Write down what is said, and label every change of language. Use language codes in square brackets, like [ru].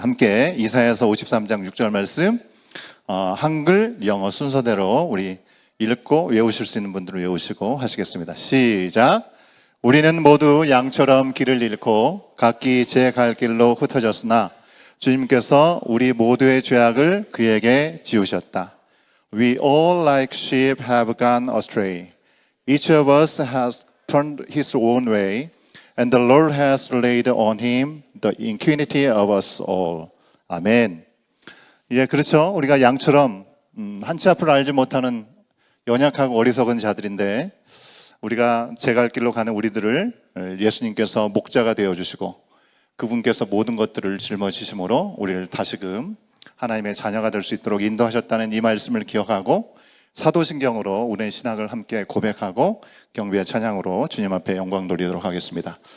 [ko] 함께 이사야서 53장 6절 말씀 한글, 영어 순서대로 우리 읽고 외우실 수 있는 분들은 외우시고 하시겠습니다. 시작! 우리는 모두 양처럼 길을 잃고 각기 제 갈 길로 흩어졌으나 주님께서 우리 모두의 죄악을 그에게 지우셨다. [en] We all like sheep have gone astray. Each of us has turned his own way, and the Lord has laid on him the iniquity of us all. [ko] 아멘. 그렇죠. 우리가 양처럼 한 치 앞을 알지 못하는 연약하고 어리석은 자들인데 우리가 제 갈 길로 가는 우리들을 예수님께서 목자가 되어주시고 그분께서 모든 것들을 짊어지심으로 우리를 다시금 하나님의 자녀가 될 수 있도록 인도하셨다는 이 말씀을 기억하고 사도신경으로 우리의 신앙을 함께 고백하고 경배의 찬양으로 주님 앞에 영광 돌리도록 하겠습니다.